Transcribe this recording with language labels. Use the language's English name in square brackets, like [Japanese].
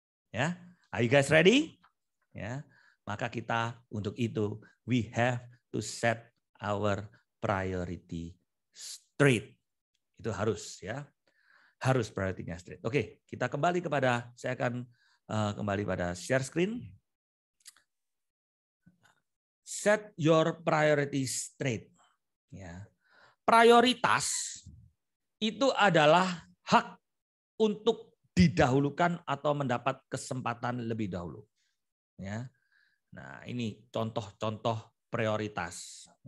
[English] Ya, are you guys ready? Ya, [Indonesian] maka kita untuk itu [English] we have to set our priority straight. [Indonesian] Itu harus ya, harus prioritinya straight. Oke, kita kembali kepada, saya akan kembali pada share screen. [English] Set your priority straight. [Indonesian] Ya, prioritas itu adalah hak untuk didahulukan atau mendapat kesempatan lebih dahulu. Ya. Nah, ini contoh-contoh prioritas.